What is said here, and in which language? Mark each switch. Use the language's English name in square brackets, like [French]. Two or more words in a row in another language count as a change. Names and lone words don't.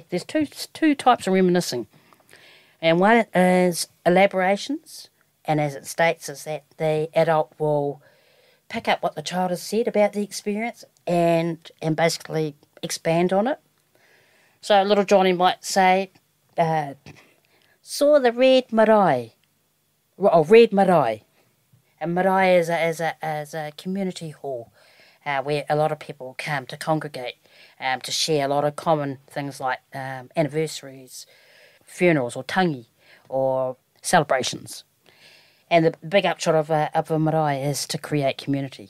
[English] There's two types of reminiscing. And one is elaborations, and as it states is that the adult will pick up what the child has said about the experience and basically expand on it. So little Johnny might say, saw the red marae, red marae. And marae is a community hall where a lot of people come to congregate to share a lot of common things like anniversaries, funerals or tangi or celebrations. And the big upshot of a marae is to create community.